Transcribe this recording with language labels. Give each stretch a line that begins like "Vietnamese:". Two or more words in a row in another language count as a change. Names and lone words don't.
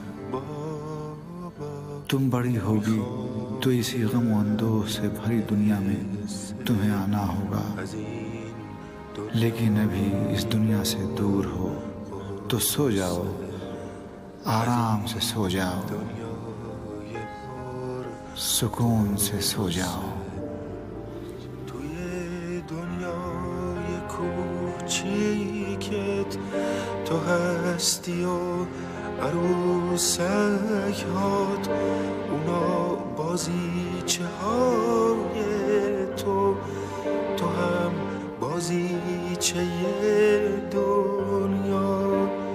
Hindi: तुम बड़ी होगी तो इसी गम-ओ-दोष से भरी दुनिया में तुम्हें आना होगा, लेकिन अभी इस दुनिया से दूर हो तो सो जाओ, आराम से सो जाओ, सुकून से सो जाओ।
Persian: تو هستی و عروسک هات، اونا بازیچه های تو هم بازیچه دنیا.